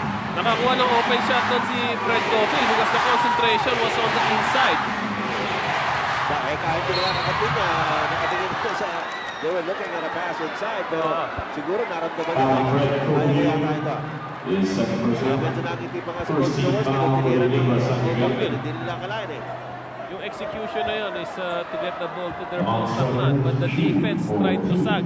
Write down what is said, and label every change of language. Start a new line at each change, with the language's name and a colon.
Filipino: Nakakuha ng open shot doon
English: si Fred Cofield because the concentration was on the inside.
Filipino: Kahit yung mga nakatingin ito sa...
English: They were looking at a pass inside,
Filipino: pero siguro naramdaman niya yata ito. Medyo nakiti pa nga si Coach Jaworski nung tinira ni Cofield. Hindi nila akalain eh.
English: Yung execution na yun is to get the ball to their post up man. But the defense tried to sag.